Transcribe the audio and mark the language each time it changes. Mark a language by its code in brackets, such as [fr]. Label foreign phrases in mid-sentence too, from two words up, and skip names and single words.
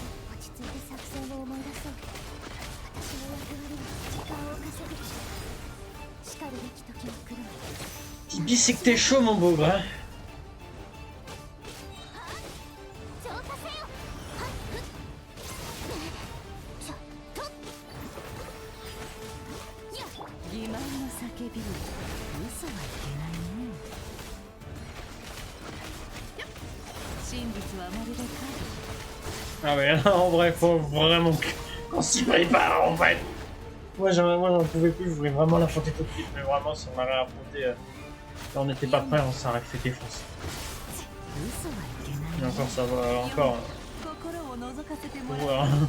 [ja] 落ち着いて作戦を思い出そう。私の役割は時間を稼ぐ。叱るべき時が来る。 [fr] Tibi, c'est que t'es chaud, mon beau, hein. [ja] 浄化せよ。はっふっ。ちょっと。やっ。欺瞞の叫び、嘘はいけないね。真実はまるで影。 [fr] Ah ouais, là, en vrai, faut vraiment qu'on s'y prépare, en fait. Moi, j'en pouvais plus, je voulais vraiment l'affronter tout de suite, mais vraiment, si on l'avait affronté, quand on n'était pas prêt, on s'aurait fait défoncer. [ja] 嘘はいけない [fr] Et [ja] ね。 [fr] encore, ça va, encore. [ja] 心を覗かせてもらう。 [fr] Voilà.